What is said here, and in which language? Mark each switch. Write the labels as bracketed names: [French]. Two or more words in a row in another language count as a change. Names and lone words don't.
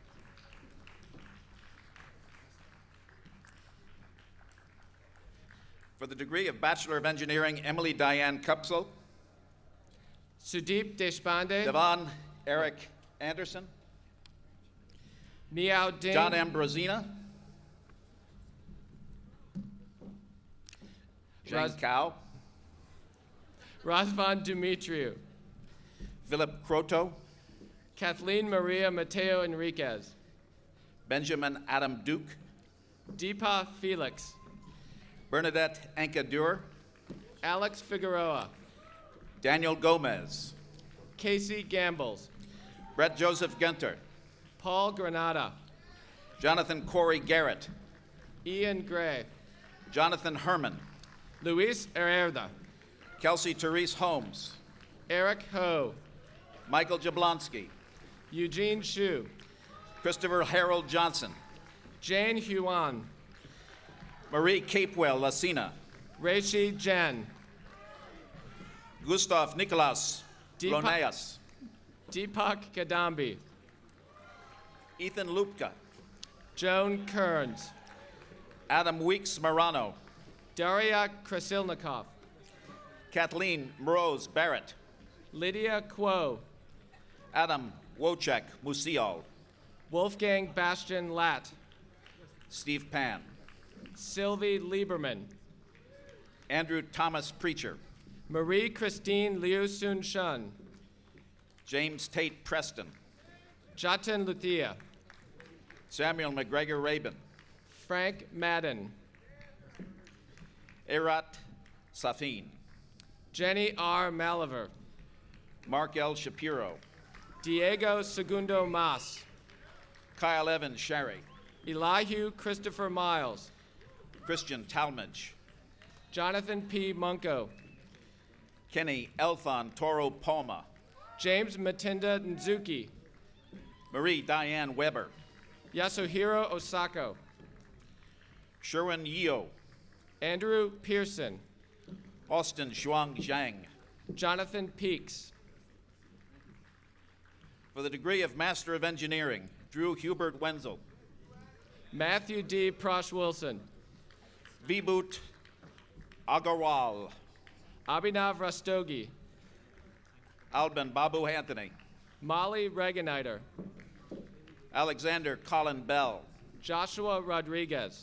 [English] For the degree of Bachelor of Engineering, Emily Diane Kupsel. Sudeep Deshpande. Devon Eric Anderson. Miao Ding. John Ambrosina. Zhang Cao. Razvan Dumitriou. Philip Croto. Kathleen Maria Mateo Enriquez. Benjamin Adam Duke. Deepa Felix. Bernadette Ankadur. Alex Figueroa. Daniel Gomez. Casey Gambles. Brett Joseph Genter. Paul Granada. Jonathan Corey Garrett. Ian Gray. Jonathan Herman. Luis Herrera. Kelsey Therese Holmes. Eric Ho. Michael Jablonski. Eugene Shu. Christopher Harold Johnson. Jane Huan. Marie Capewell Lacina. Reishi Jen. Gustav Nicolas Loneas. Deepak Kadambi. Ethan Lupka. Joan Kearns. Adam Weeks Morano. Daria Krasilnikov. Kathleen Mrose Barrett. Lydia Kuo. Adam Wojciech Musial. Wolfgang Bastian Latt. Steve Pan. Sylvie Lieberman. Andrew Thomas Preacher. Marie Christine Liu Sun Shun. James Tate Preston. Jatin Luthia. Samuel McGregor Rabin. Frank Madden. Erat Safin. Jenny R. Maliver. Mark L. Shapiro. Diego Segundo Mas. Kyle Evans Sherry. Elihu Christopher Miles. Christian Talmadge. Jonathan P. Munko. Kenny Elthon Toro Palma. James Matinda Nzuki. Marie Diane Weber. Yasuhiro Osako. Sherwin Yeo. Andrew Pearson. Austin Shuang Zhang. Jonathan Peaks. For the degree of Master of Engineering, Drew Hubert Wenzel. Matthew D. Prosh Wilson. Vibhut Agarwal. Abhinav Rastogi. Alban Babu Anthony. Molly Regeniter. Alexander Colin Bell. Joshua Rodriguez.